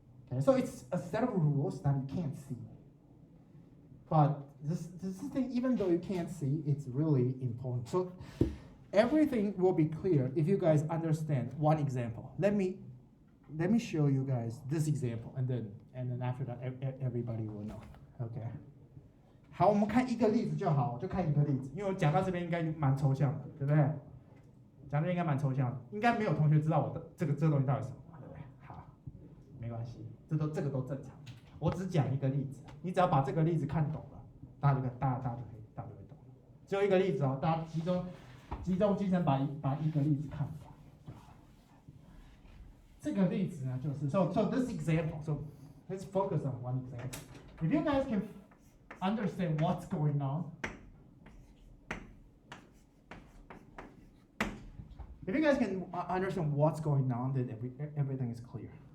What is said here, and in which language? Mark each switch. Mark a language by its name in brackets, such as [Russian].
[English] Okay, so it's a set of rules that you can't see. But this thing, even though you can't see, it's really important. So everything will be clear if you guys understand one example. Let me show you guys this example, and then after that, everybody will know. Okay. [Chinese] 好，我们看一个例子就好，我就看一个例子，因为我讲到这边应该蛮抽象的，对不对？讲这应该蛮抽象的，应该没有同学知道我的这个东西到底是什么，对不对？好，没关系，这个都正常。我只讲一个例子，你只要把这个例子看懂了，大家就会懂了。只有一个例子哦，大家集中精神把一个例子看懂。这个例子呢，就是 [English] so this example, so let's focus on one example. If you guys can understand what's going on, if you guys can understand what's going on, then everything is clear.